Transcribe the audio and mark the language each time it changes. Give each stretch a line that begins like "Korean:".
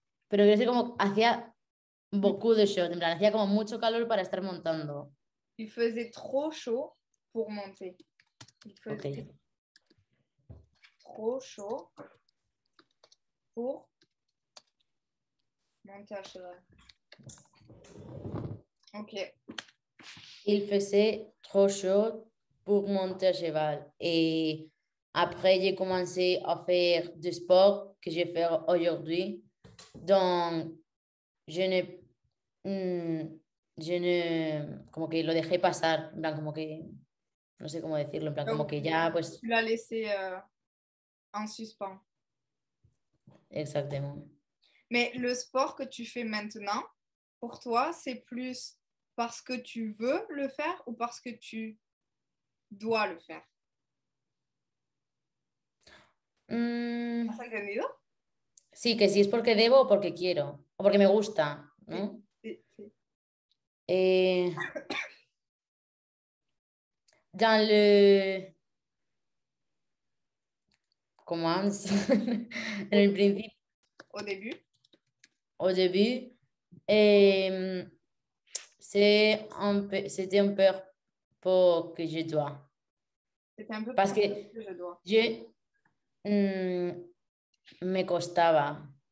Spanish: Pero quiero decir como hacía
French: beaucoup de chaud,
Spanish: en plan, hacía como mucho calor para estar montando.
French: Il faisait trop chaud pour monter. Il faisait Ok. trop chaud pour monter à cheval. Ok. Il faisait trop chaud pour monter à cheval. Et après, j'ai commencé à faire du sport que je fais aujourd'hui. Donc, je ne, je ne,
Spanish: como que lo dejé pasar, en plan, como que, no sé cómo decirlo, en plan, como
French: Donc,
Spanish: que ya, pues,
French: tu l'as laissé en suspens. exactement. Mais le sport que tu fais maintenant, pour toi, c'est plus parce que tu veux le faire ou parce que tu dois le faire? Mm,
Spanish: ¿Has entendido? sí, que si es porque debo o porque quiero, o porque me gusta, Sí, ¿no? sí, sí.
French: Eh, dans le... Commence
Spanish: en el principio,
French: Au début, au début, et c'était un peu pour que je dois. c'était un peu Parce plus que que je dois.
Spanish: me costaba.